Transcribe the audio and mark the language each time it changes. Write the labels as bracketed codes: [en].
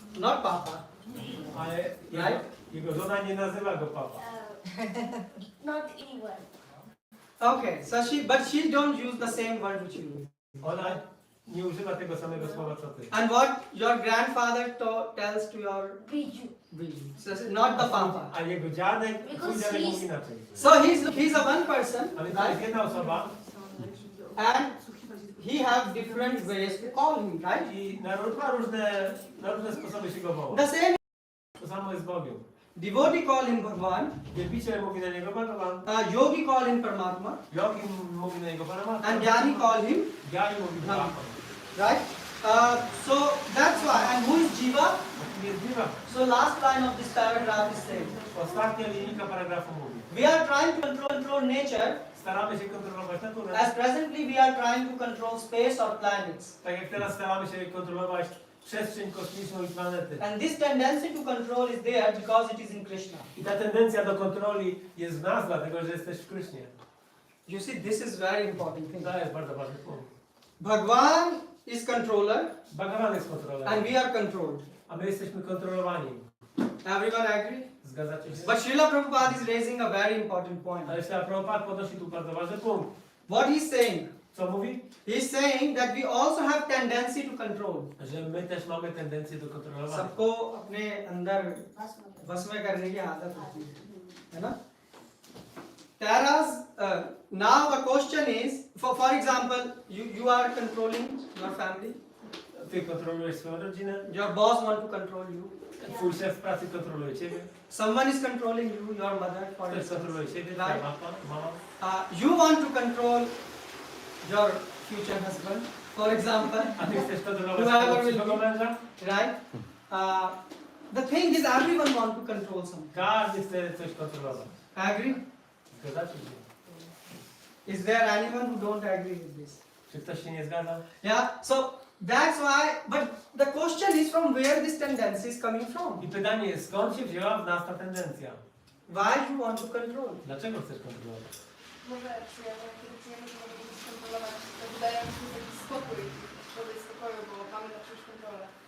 [en] Not Papa. [pl] Ale jego żona nie nazywa go papa. [en] Not anyone. Okay, so but she don't use the same word which you use. [pl] Ona nie używa tego samego słowa co ty. [en] And what your grandfather tells to your Biju. so not the papa. [pl] A jego dziadek, twój dziadek mówi inaczej. [en] So he's a one person, [pl] Ale to jest jedna osoba [en] and he has different ways to call him, right? [pl] i na różne sposoby się go woła. [en] The same [pl] To samo jest z Bogiem. [en] devotee call him Bhagwan, [pl] Wielbiciel mówi na niego Bhagavan. [en] yogi call him Paramatma, [pl] Yogi mówi na niego Paramatma. [en] and Jnani call him, [pl] Gyani mówi Brahman. [en] right? So that's why. And who is Jiva? [pl] Jest Jiva. [en] So last line of this paragraph is saying, [pl] Ostatnia linijka paragrafu mówi. [en] we are trying to control control nature, [pl] staramy się kontrolować naturę. [en] as presently we are trying to control space or planets. [pl] Tak jak teraz staramy się kontrolować przestrzeń kosmiczną i planety. [en] And this tendency to control is there because it is in Krishna. [pl] I ta tendencja do kontroli jest w nas, dlatego że jesteś w Krysznie. [en] You see, this is very important thing. [pl] To jest bardzo ważny punkt. [en] Bhagwan is controller [pl] Bhagavad jest kontrolą, [en] and we are controlled. [pl] a my jesteśmy kontrolowani. [en] Everyone agree? [pl] Zgadzacie się? [en] But Srila Prabhupada is raising a very important point. [pl] Ale Śrila Prabhupada podnosi tu bardzo ważny punkt. [en] What he's saying? [pl] Co mówi? [en] He's saying that we also have tendency to control. [pl] Że my też mamy tendencję do kontrolowania. [hi] सबको अपने अंदर बस में करने की आदत होती है ना? [en] Whereas now the question is, for example, you are controlling your family. [pl] Ty kontrolujesz swoją rodzinę. [en] Your boss want to control you. [pl] Twój szef w pracy kontroluje ciebie. [en] Someone is controlling you, your mother, for [pl] Ktoś [en] instance. [pl] kontroluje ciebie, [en] Right? [pl] twoja mama. [en] You want to control your future husband, for example. [pl] A ty chcesz kontrolować [en] Whoever [pl] swojego [en] will [pl] przyszłego męża? [en] Right? The thing is, everyone want to control something. [pl] Każdy chce coś kontrolować. [en] Agree? [pl] Zgadzacie się? [en] Is there anyone who don't agree with this? [pl] Czy ktoś się nie zgadza? [en] Yeah. So that's why. But the question is, from where this tendency is coming from? [pl] I pytanie jest, skąd się wzięła w nas ta tendencja? [en] Why you want to control? [pl] Dlaczego chcesz kontrolować? Może kiedy czujemy, że możemy być skontrolować, to wydaje mi się jakiś spokój, człowiek spokoju, bo mamy na przykład kontrolę.